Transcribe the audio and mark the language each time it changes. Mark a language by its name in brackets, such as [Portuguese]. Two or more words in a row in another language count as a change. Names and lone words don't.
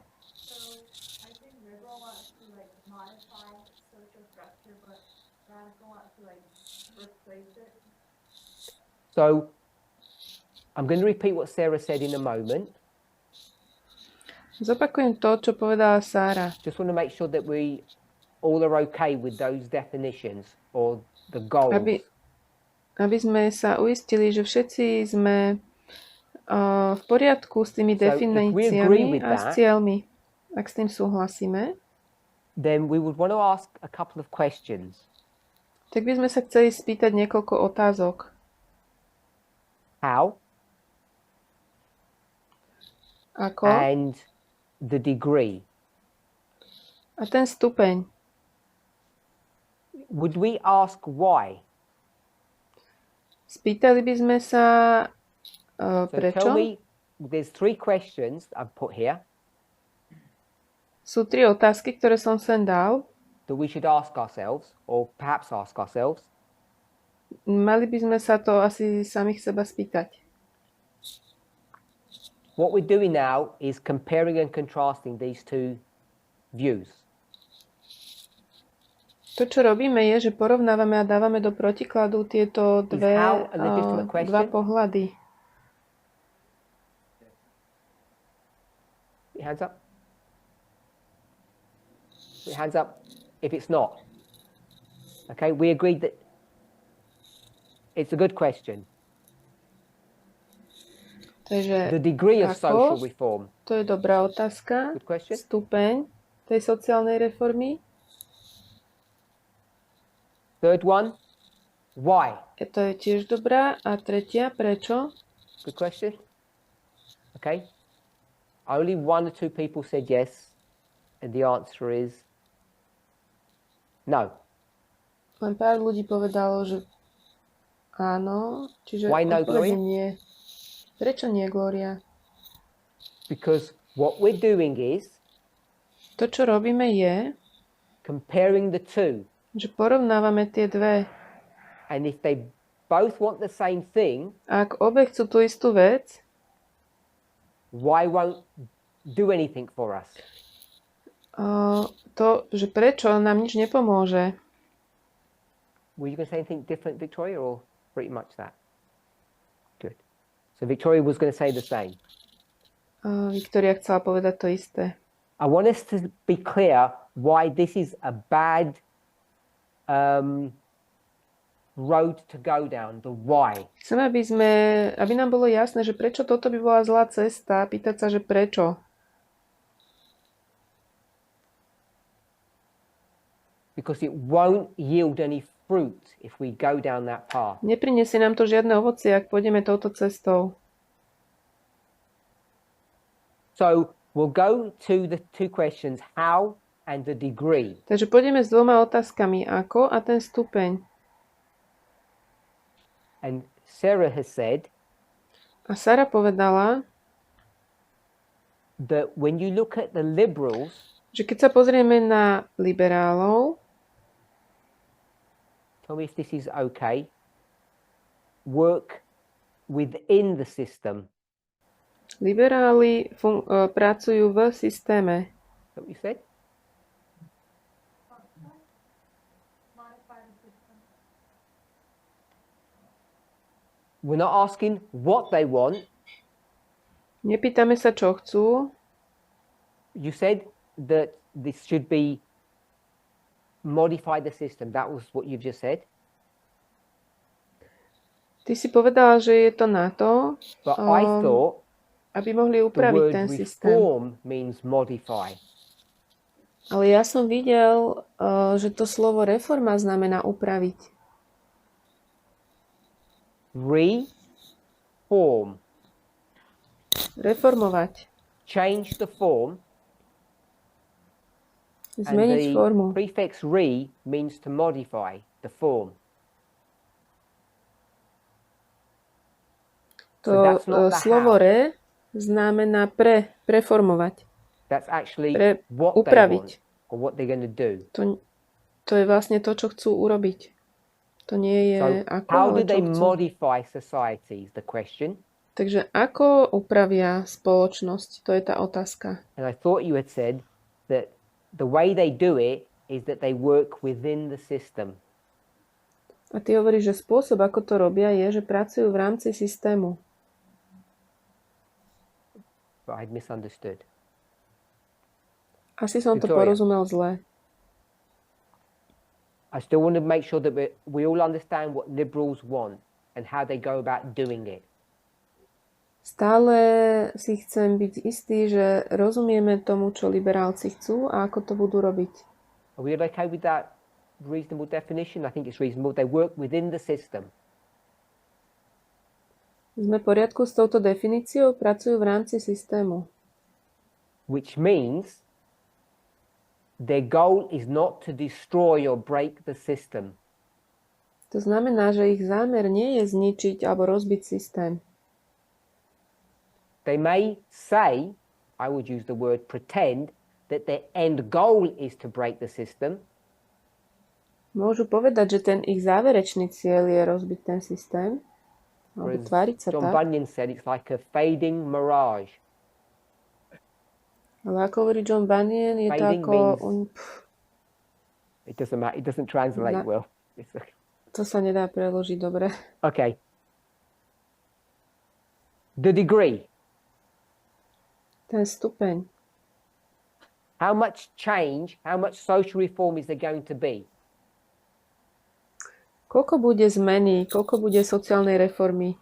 [English] So I think liberal wants to like modify social structure, but radical wants to like replace it. So I'm going to repeat what Sarah said in a moment. [Slovak] Zopakujem to, čo povedala Sára. [English] Just want to make sure that we all are okay with those definitions or the goals. [Slovak] Aby sme sa uistili, že všetci sme v poriadku s tými [English] So if we agree [Slovak] definíciami [English] with [Slovak] a s [English] that, [Slovak] cieľmi. Ak s tým súhlasíme, [English] then we would want to ask a couple of questions. [Slovak] tak by sme sa chceli spýtať niekoľko otázok. [English] How [Slovak] Ako? [English] and the degree. [Slovak] A ten stupeň. [English] Would we ask why? [Slovak] Spýtali by sme sa [English] So tell [Slovak] prečo. [English] me, there's 3 questions I've put here [Slovak] Sú 3 otázky, ktoré som sem dal. [English] that we should ask ourselves, or perhaps ask ourselves. [Slovak] Mali by sme sa to asi samých seba spýtať. [English] What we're doing now is comparing and contrasting these 2 views. [Slovak] To, čo robíme, je, že porovnávame a dávame do protikladu tieto [English] how a legitimate question? [Slovak] dva pohľady. [English] Put your hands up. Put your hands up if it's not. Okay, we agreed that it's a good question. [Slovak] Takže [English] The degree of [Slovak] Ako? [English] social reform. [Slovak] to je dobrá otázka. [English] Good question. [Slovak] Stupeň tej sociálnej reformy. [English] Third one, why? [Slovak] To je tiež dobrá. A tretia, prečo? [English] Good question. Okay. Only 1 or 2 people said yes, and the answer is no. [Slovak] Len pár ľudí povedalo, že áno. Čiže [English] Why no, [Slovak] odpoveď [English] Gloria? [Slovak] nie. Prečo nie, Gloria? [English] Because what we're doing is [Slovak] To, čo robíme, je, [English] comparing the 2. [Slovak] že porovnávame tie dve. [English] And if they both want the same thing, [Slovak] A ak obe chcú tú istú vec, [English] why won't do anything for us? [Slovak] to, že prečo nám nič nepomôže. [English] Were you going to say anything different, Victoria, or pretty much that? Good. So Victoria was going to say the same. [Slovak] Viktória chcela povedať to isté. [English] I want us to be clear why this is a bad road to go down, the why. [Slovak] Chcem, aby nám bolo jasné, že prečo toto by bola zlá cesta, pýtať sa, že prečo. [English] Because it won't yield any fruit if we go down that path. [Slovak] Neprinesie nám to žiadne ovocie, ak pôjdeme touto cestou. [English] So we'll go to the 2 questions, how and the degree. [Slovak] Takže pôjdeme s 2 otázkami, ako a ten stupeň. [English] And Sarah has said [Slovak] A Sara povedala, [English] that when you look at the liberals, [Slovak] že keď sa pozrieme na liberálov, [English] tell me if this is okay, work within the system. [Slovak] liberáli pracujú v systéme. [English] Is that what you said? Modify the system. We're not asking what they want. [Slovak] Nepýtame sa, čo chcú. [English] You said that this should be modify the system. That was what you've just said. [Slovak] Ty si povedala, že je to na to, [English] But I thought [Slovak] aby mohli [English] the [Slovak] upraviť [English] word [Slovak] ten systém. [English] reform means modify. [Slovak] Ale ja som videl, že to slovo reforma znamená upraviť. [English] Reform. [Slovak] Reformovať. [English] Change the form. And [Slovak] Zmeniť [English] the [Slovak] formu. [English] prefix re means to modify the form. [Slovak] To [English] So that's not the [Slovak] slovo [English] how. [Slovak] re znamená preformovať. [English] That's actually [Slovak] Pre- [English] what they [Slovak] upraviť. [English] want or what they're going to do. [Slovak] To je vlastne to, čo chcú urobiť. To nie je [English] So [Slovak] ako, [English] how [Slovak] ale [English] do they [Slovak] čo chcú. [English] modify society is the question. [Slovak] Takže ako upravia spoločnosť? To je tá otázka. [English] And I thought you had said that the way they do it is that they work within the system. [Slovak] A ty hovoríš, že spôsob, ako to robia, je, že pracujú v rámci systému. [English] But I had misunderstood. [Slovak] Asi som to Victoria. porozumel zle. [English] I still want to make sure that we all understand what liberals want and how they go about doing it. [Slovak] Stále si chcem byť istý, že rozumieme tomu, čo liberálci chcú a ako to budú robiť. [English] Are we okay with that reasonable definition? I think it's reasonable. They work within the system. [Slovak] Sme v poriadku s touto definíciou? Pracujú v rámci systému. [English] Which means their goal is not to destroy or break the system. [Slovak] To znamená, že ich zámer nie je zničiť alebo rozbiť systém. [English] They may say, I would use the word pretend, that their end goal is to break the system. [Slovak] Môžu povedať, že ten ich záverečný cieľ je rozbiť ten systém, alebo [English] Whereas [Slovak] tváriť sa [English] John [Slovak] tak. [English] Bunyan said it's like a fading mirage. [Slovak] Ale ako hovorí John Bunyan, je to [English] Fading [Slovak] ako... [English] It doesn't matter. It doesn't translate [Slovak] No. [English] well. It's okay. [Slovak] To sa nedá preložiť dobre. [English] Okay. The degree. [Slovak] Ten stupeň. [English] How much change, how much social reform is there going to be? [Slovak] Koľko bude zmeny, koľko bude sociálnej reformy?